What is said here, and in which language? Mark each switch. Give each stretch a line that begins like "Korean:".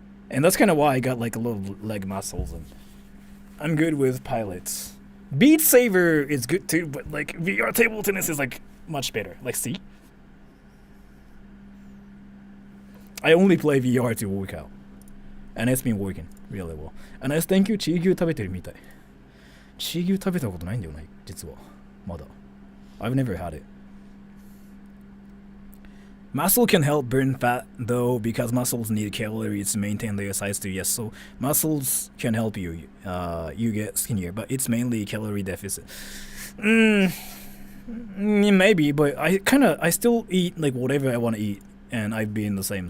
English: And that's kind of why I got like a little leg muscles, and I'm good with pilots. Beat Saber is good too, but like VR table tennis is like much better. Like, see? I only play VR to work out. And it's been working really well. And I thank you,
Japanese: チー牛食べてるみたい。チー牛食べたことないんだよね、実は。まだ。
English: I've never had it. Muscle can help burn fat though, because muscles need calories to maintain their size too. Yes, so muscles can help you. You get skinnier, but it's mainly calorie deficit. Maybe, but I still eat like whatever I want to eat, and I've been the same.